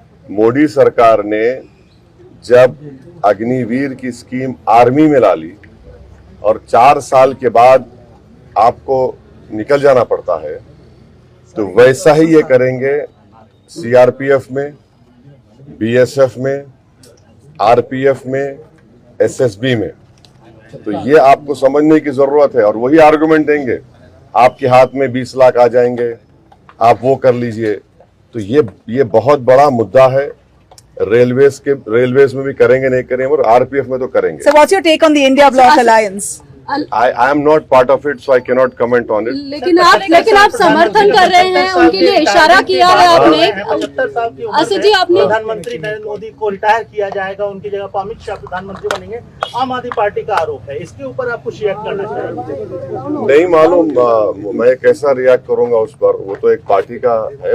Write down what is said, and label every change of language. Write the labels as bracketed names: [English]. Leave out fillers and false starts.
[Hindi] मोदी सरकार ने जब अग्निवीर की स्कीम आर्मी में ला ली और 4 साल के बाद आपको निकल जाना पड़ता है, तो वैसा ही ये करेंगे सीआरपीएफ में, बीएसएफ में, आरपीएफ में, एसएसबी में. तो ये आपको समझने की जरूरत है. और वही आर्गुमेंट देंगे, आपके हाथ में 20 लाख आ जाएंगे, आप वो कर लीजिए. तो ये बहुत बड़ा मुद्दा है. रेलवेज में भी करेंगे, नहीं करेंगे, और आरपीएफ में तो करेंगे. [English] So what's your take on the India Bloc alliance? I am not part of it, so I cannot comment on it. [Hindi] लेकिन आप समर्थन कर रहे हैं, उनके लिए इशारा किया है आपने. 75 साल की उम्र असद जी, आपने प्रधानमंत्री नरेंद्र मोदी को रिटायर किया जाएगा, उनकी जगह पर अमित शाह प्रधानमंत्री बनेंगे, आम आदमी पार्टी का आरोप है. इसके ऊपर आप कुछ रिएक्ट करना चाहेंगे? नहीं मालूम मैं कैसा रिएक्ट करूंगा उस पर, वो तो एक पार्टी का है.